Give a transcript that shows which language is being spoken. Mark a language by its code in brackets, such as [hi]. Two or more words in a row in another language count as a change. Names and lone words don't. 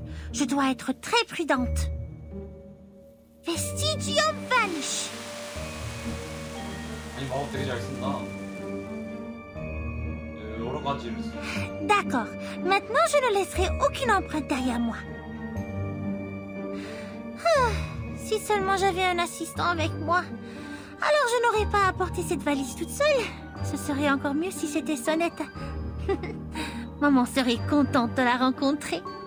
[fr] Je dois être très prudente. Vestigium vanish. [ko] 아니 마법 되게 잘 쓴다. 여러 가지를 쓰. [fr] D'accord. Maintenant, je ne laisserai aucune empreinte derrière moi. Si seulement j'avais un assistant avec moi. Alors je n'aurais pas à porter cette valise toute seule. Ce serait encore mieux si c'était Sonnette. Maman serait contente de la rencontrer.